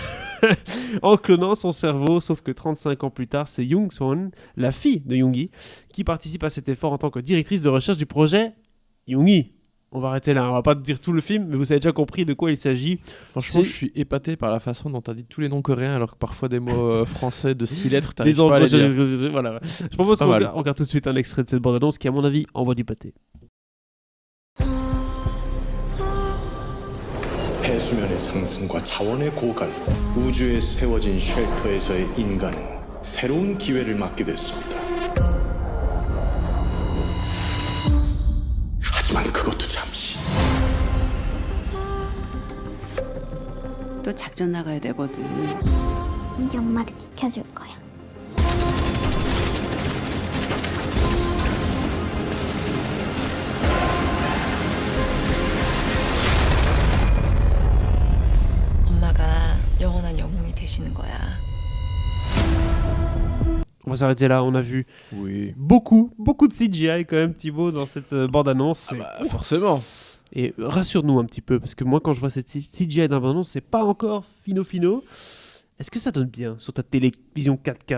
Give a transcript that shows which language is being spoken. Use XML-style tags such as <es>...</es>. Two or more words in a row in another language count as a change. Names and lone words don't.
<fr>En clonant son cerveau, sauf que 35 ans plus tard, c'est Young Swon, la fille de Yoongi, qui participe à cet effort en tant que directrice de recherche du projet Yoongi. On va arrêter là, on va pas dire tout le film, mais vous avez déjà compris de quoi il s'agit. Franchement, je suis épaté par la façon dont tu as dit tous les noms coréens, alors que parfois des mots français de 6 lettres, t'arrives pas à les dire. Voilà. Je propose qu'on regarde tout de suite un extrait de cette bande-annonce qui, à mon avis, envoie du pâté.</fr> <ko>해수면의 상승과 차원의 고갈, 우주에 세워진 쉘터에서의 인간은 새로운 기회를 맞게 됐습니다. 하지만 그것도 잠시. 또 작전 나가야 되거든. 우리 엄마를 지켜줄 거야. 엄마가 영원한 영웅이 되시는 거야.</ko> <fr>On va s'arrêter là, on a vu beaucoup de CGI quand même, Thibaut, dans cette bande-annonce. Forcément. Et rassure-nous un petit peu, parce que moi, quand je vois cette CGI dans la bande-annonce, c'est pas encore fino. Est-ce que ça donne bien sur ta télévision 4K ?</fr>